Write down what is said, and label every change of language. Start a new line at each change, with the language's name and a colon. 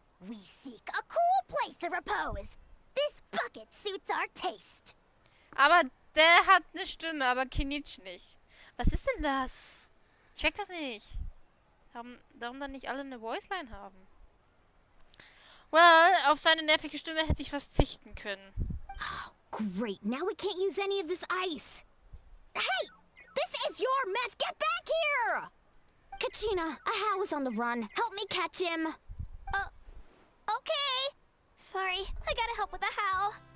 English: We seek a cool place of repose. This bucket suits our taste.
German: Aber der hat eine Stimme, aber Kenichi nicht. Was ist denn das? Ich check das nicht. Darum dann nicht alle eine Voiceline haben. Well, auf seine nervige Stimme hätte ich verzichten können.
English: Oh, great. Now we can't use any of this ice. Hey! This is your mess! Get back here! Kachina, Ahow is on the run. Help me catch him. Okay. Sorry, I gotta help with Ahow.